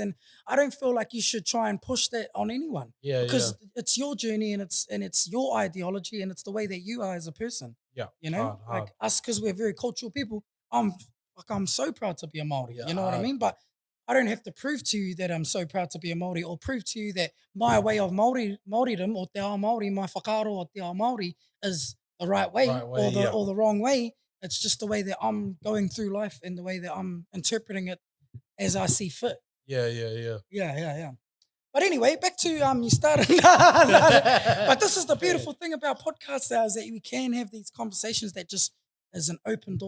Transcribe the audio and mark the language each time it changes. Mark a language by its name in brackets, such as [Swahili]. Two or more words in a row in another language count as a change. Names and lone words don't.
[English] And I don't feel like you should try and push that on anyone. Because it's your journey and it's your ideology and it's the way that you are as a person. Yeah. You know, hard. like us, because we're very cultural people. I'm so proud to be a Maori. You know what I mean? But I don't have to prove to you that I'm so proud to be a Maori or prove to you that my way of Maoridom or [Māori] te ao Maori, [English] my [Māori] whakaaro o te ao Maori [English] is the right way, or the wrong way. It's just the way that I'm going through life and the way that I'm interpreting it as I see fit. Yeah. But anyway, back to you started. But this is the beautiful thing about podcasts now is that we can have these conversations that just is an open door.